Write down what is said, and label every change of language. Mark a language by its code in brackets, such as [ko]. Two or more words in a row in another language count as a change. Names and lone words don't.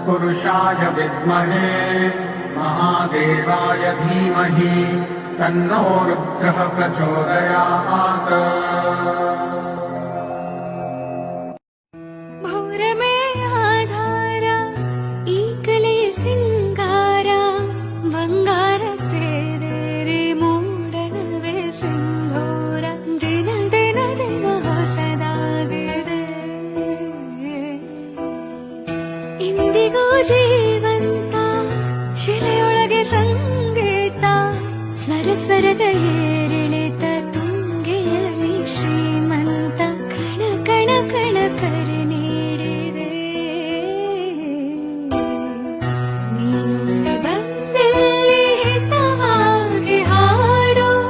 [sa] पुरुषाय विद्महे महादेवाय धीमहि तन्नो रुद्रः प्रचोदयात्। [hi] भोरमे आधार [kn] ಈ ಕಲೆಯ ಸಿಂಗಾರ ಬಂಗಾರ ತೇರೆ ಮೂಡಣವೇ ಸಿಂಧೂರ ದಿನ ದಿನ ದಿನ ಹೊಸದಾಗಿದೆ ಇಂದಿಗೂ ಜೀವಂತ ಶಿಲೆಯೊಳಗೆ ಸಂಗೀತ ಸ್ವರ ಸ್ವರದ ಏರಿಳಿತ ತುಂಗೆಯಲ್ಲಿ ಶ್ರೀಮಂತ ಕಣ ಕಣ ಕಣ ಕರೆ ನೀಡಿದೆ ನೀನು ಬಂದಲ್ಲಿ ಹಿತವಾಗಿ ಹಾಡು